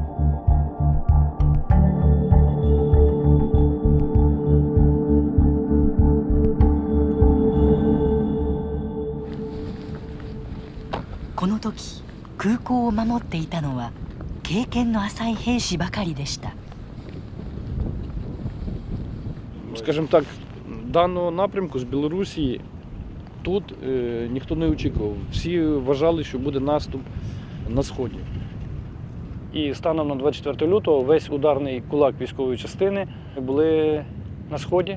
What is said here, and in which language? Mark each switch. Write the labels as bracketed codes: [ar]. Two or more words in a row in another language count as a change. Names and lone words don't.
[ja] この時、空港を守っていたのは経験の浅い兵士ばかりでした。 [uk] Скажімо так, даного напрямку з Білорусі тут ніхто не очікував. Всі вважали, що буде наступ на Сході. І станом на 24 лютого весь ударний кулак військової частини були на Сході.